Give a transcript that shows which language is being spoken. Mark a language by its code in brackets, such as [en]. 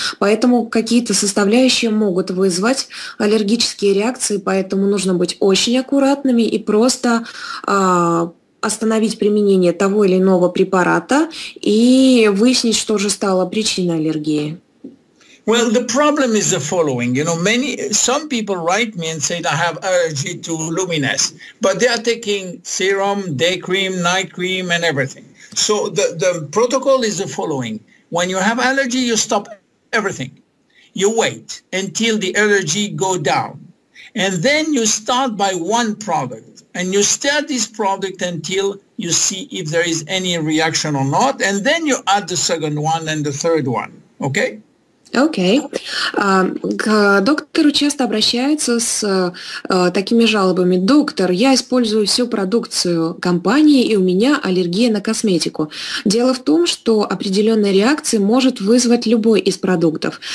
[ru] Поэтому какие-то составляющие могут вызвать аллергические реакции, поэтому нужно быть очень аккуратными и просто остановить применение того или иного препарата и выяснить, что же стало причиной аллергии. [en] Well, the problem is the following. You know, some people write me and say I have allergy to Luminesse, but they are taking serum, day cream, night cream, and everything. So the protocol is the following. When you have allergy, you stop everything. You wait until the allergy go down. And then you start by one product. And you start this product until you see if there is any reaction or not. And then you add the second one and the third one. Okay? [ru] Окей. К доктору часто обращаются с такими жалобами. Доктор, я использую всю продукцию компании, и у меня аллергия на косметику. Дело в том, что определенная реакция может вызвать любой из продуктов.